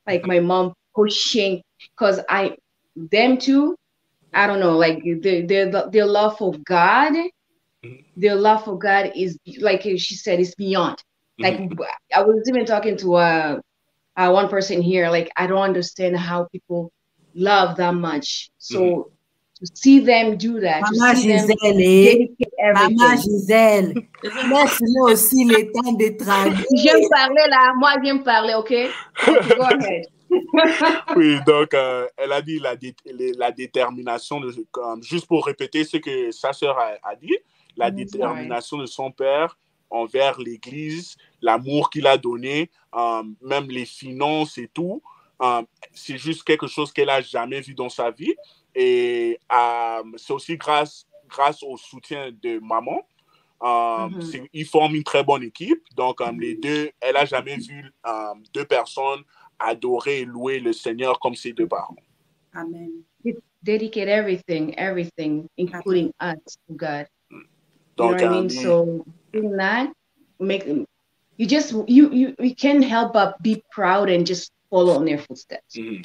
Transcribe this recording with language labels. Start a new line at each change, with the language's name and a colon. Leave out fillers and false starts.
English: Like my mom pushing, because them two, I don't know, like their love for God, their love for God is, like she said, it's beyond. Like I was even talking to one person here, like I don't understand how people love that much. So to see them do that, Maman to see Gisèle, them dedicate everything.
French: Maman Gisèle, laisse-le aussi le temps de traduire. Je viens me parler là, moi je viens me parler, ok?
English: Go ahead.
French: Oui, donc elle a dit la détermination, juste pour répéter ce que sa sœur a dit, la détermination de son père envers l'Église, l'amour qu'il a donné, même les finances et tout, c'est juste quelque chose qu'elle n'a jamais vu dans sa vie. Et c'est aussi grâce au soutien de maman. Ils forment une très bonne équipe. Donc, les deux, elle n'a jamais vu deux personnes adorer et louer le Seigneur comme ses deux parents. Amen.
English: Dedicate everything, including us to God.
French: Donc,
English: you know what I mean? So doing that, you can't help but be proud and just follow in their footsteps.